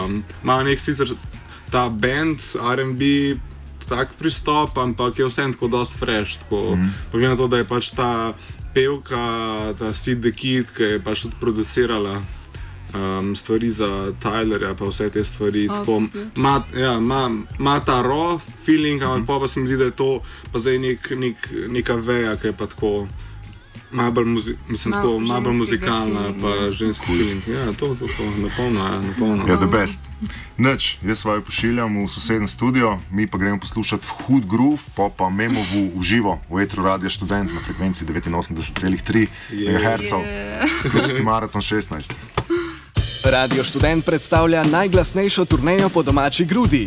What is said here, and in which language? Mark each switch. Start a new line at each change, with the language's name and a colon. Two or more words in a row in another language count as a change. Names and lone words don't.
Slovenian: imajo nek sicer ta band, R&B, tak pristop, ampak je vsem tako dosti fresh, tako, pa glede na to, da je pač ta pevka, ta Sid the Kid, ki je pač tudi producirala stvari za Tylerja, pa vse te stvari, tako, ima ta
English: raw feeling,
Slovenian: ampak pa se mi zdi, da je to pa zdaj neka veja, ki je pa tako malo bolj muzikalna, pa ženski feeling. Ja, to, napolno. Ja,
English: the best.
Slovenian: Nič, jaz vaju pošiljam v sosednji studio, mi pa gremo poslušati Hood Groove, pa Memovu v živo, v etru Radia Študent na frekvenci 89,3 MHz. Klubski maraton 16. Radio Študent predstavlja najglasnejšo turnejo po domači grudi.